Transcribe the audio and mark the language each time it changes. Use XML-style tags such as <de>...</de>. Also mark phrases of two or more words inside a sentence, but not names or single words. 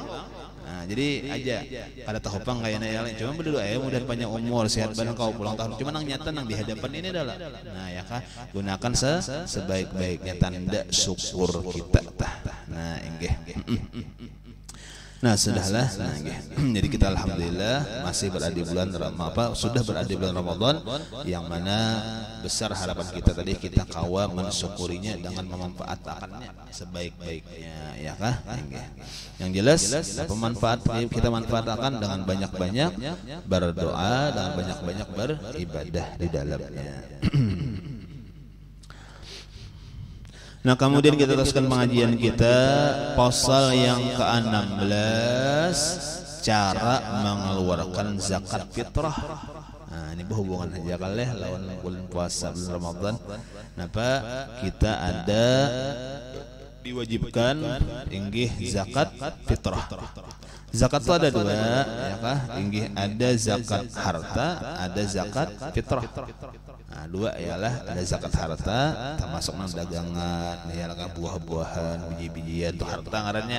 <bjn>Nah, jadi aja kada tahu pang kayaknya ya cuma berdoa ya mudah panjang umur sehat badan kau pulang tahun cuma nang nyata nang di hadapan ini adalah nah ya kah gunakan sebaik-baiknya tanda syukur kita tah nah inggih.</bjn> <id>Nah sudahlah, nah, jadi kita alhamdulillah masih berada di bulan sudah berada di bulan Ramadan yang mana besar harapan kita tadi kita kawa mensyukurinya dengan memanfaatkannya sebaik-baiknya ya kah? Yang jelas pemanfaat kita manfaatkan dengan banyak-banyak berdoa dan banyak-banyak beribadah di dalamnya. Nah kemudian kita teruskan pengajian kita pasal yang ke-16 cara mengeluarkan zakat fitrah.</id> <bjn>Nah ini berhubungan aja kali lawan bulan puasa bulan Ramadan. Napa kita ada diwajibkan inggih zakat fitrah.</bjn> <id>Zakat itu ada dua, ya kah? Inggih ada zakat harta, ada zakat fitrah.</id> <bjn>Nah, dua ialah ada zakat harta, termasuk nang dagangan, ya lah buah-buahan, biji-bijian itu harta ngarannya.</bjn>